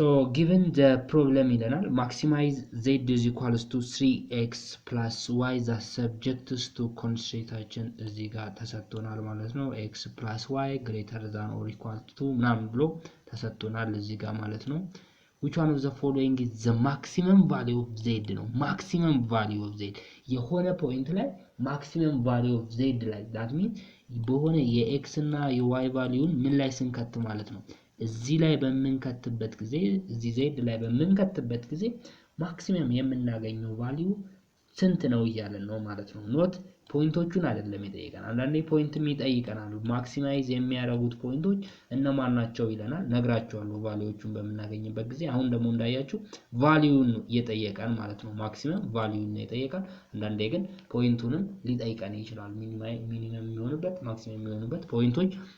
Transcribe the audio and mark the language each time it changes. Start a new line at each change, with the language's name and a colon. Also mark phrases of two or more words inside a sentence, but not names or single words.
English: given the problem ይለናል maximize z is equals to 3x plus y that subject to constrainታችን
Amharic: እዚህ ጋር ተሰጥቶናል ማለት ነው።
English: x plus y greater than or equal to
Amharic: ምናምን ብሎ ተሰጥቶናል እዚህ ጋር ማለት ነው።
English: which one of the following is the maximum value of z ነው። maximum value of z
Amharic: የሆነ ፖይንት ላይ
English: maximum value of z
Amharic: ላይ
English: that means
Amharic: በሆነ የx እና የy ቫልዩን ምን ላይ ስንከት ማለት ነው እዚህ ላይ በመንከትበት ጊዜ እዚህ z ላይ በመንከትበት ጊዜ ማክሲመም የምናገኘው ቫልዩ ስንት ነው እያለን ነው ማለት ነው። ኖት ፖይንቶቹን አይደለም ይጠይቀናል። አንዳንዴ ፖይንትም ይጠይቀናል። ማክሲማይዝ የሚያደርጉት ፖይንቶች እነማን ናቸው ይለናል። ነግራችኋለሁ ቫልዩዎቹን በመናገኝበት ጊዜ። አሁን ደግሞ እንዳያችሁ ቫልዩን እየጠየቀን ማለት ነው። ማክሲመም ቫልዩን ነው የጠየቀን። አንዳንዴ ግን ፖይንቱንም ሊጠይቀን ይችላል። ሚኒመም የሚሆንበት ማክሲመም የሚሆንበት ፖይንቶች